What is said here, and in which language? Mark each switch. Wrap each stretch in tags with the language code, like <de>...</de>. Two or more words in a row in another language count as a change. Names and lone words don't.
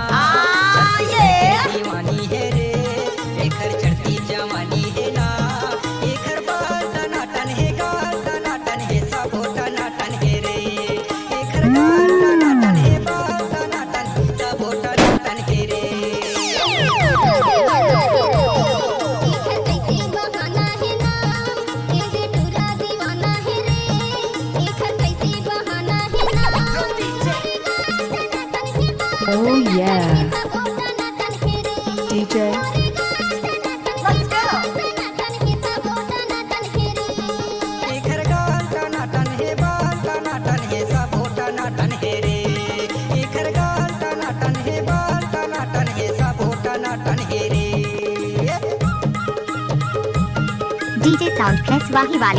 <bho>दीवानी है रे, लेकर चढ़ती जवानी है ना। एकर बाल टनाटन है, गाल टनाटन है, सबो टनाटन है रे। एकर गाल टनाटन है, बाल टनाटन, सबो टनाटन है रे।</bho> <en>Oh yeah. DJ. Let's go.</en> <bho>एकर गाल टनाटन है, बाल टनाटन है, सबो टनाटन है रे। एकर गाल टनाटन है, बाल टनाटन है, सबो टनाटन है रे। डीजे साउंड प्रेस वाही वाले।</bho>